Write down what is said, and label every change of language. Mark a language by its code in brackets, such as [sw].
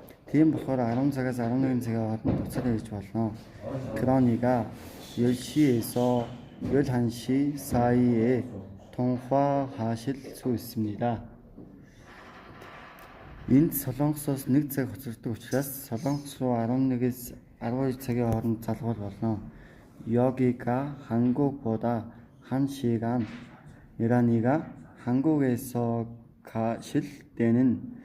[mn] Тийм болохоор 10 цагаас 11 цагийн хооронд буцаад ирж болно. [ko] 그러니까 10시에서 11시 사이에 통화하실 수 있습니다. [mn] Энд Солонгосоос 1 цаг хоцордог учраас Солонгос руу 11-ээс 12 цагийн хооронд залгуул болно. [ko] 여기가 한국보다 1시간이라니까 한국에서 가실 때는